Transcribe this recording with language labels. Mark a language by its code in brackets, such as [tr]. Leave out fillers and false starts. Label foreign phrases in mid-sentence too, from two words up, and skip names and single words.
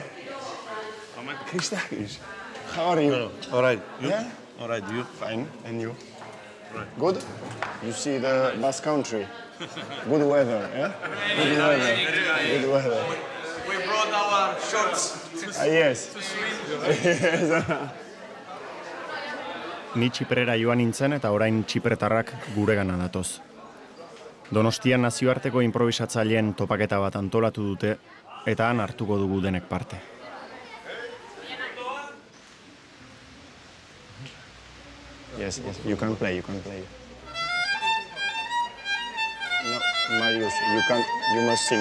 [en] Christakis. How are you? All right. You? Yeah? All right. You? Fine. And you? Right. Good? You see the Basque Country? Good weather, eh? Good weather. Good weather. We brought our shorts. Yes. [eu] Ni Txiprera joan nintzen eta orain txipretarrak guregana datoz. Donostian nazioarteko improbisatzaileen topaketa bat antolatu dute eta han hartuko dugu denek parte. [en] Yes, you can play. No, Marius, you must sing.